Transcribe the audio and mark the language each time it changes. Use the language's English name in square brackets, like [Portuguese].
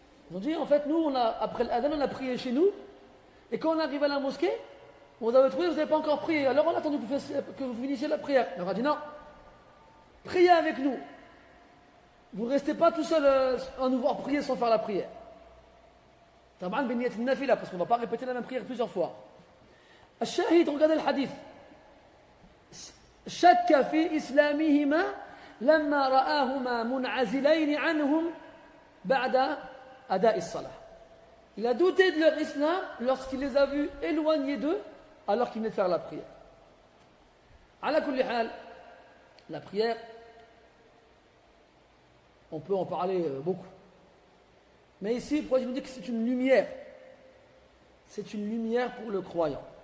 [French] Ils ont dit en fait, nous, après l'adhan, on a prié chez nous. Et quand on arrive à la mosquée, on vous avait trouvé, vous n'avez pas encore prié. Alors on a attendu que vous finissiez la prière. Il leur a dit non. Priez avec nous. Vous ne restez pas tout seul à nous voir prier sans faire la prière. [Arabic] Taban bin niyat nafila, [French] parce qu'on ne va pas répéter la même prière plusieurs fois. Al-Shahid, regardez le hadith. [Arabic] شك في إسلامهما لما رآهما منعزلين عنهم بعد أداء الصلاة. [French] Il a douté de leur islam lorsqu'il les a vus éloignés d'eux alors qu'ils venaient de faire la prière. [Arabic] Ala kulli hal, [French] la prière, on peut en parler beaucoup. Mais ici, le prophète nous dit que c'est une lumière. C'est une lumière pour le croyant.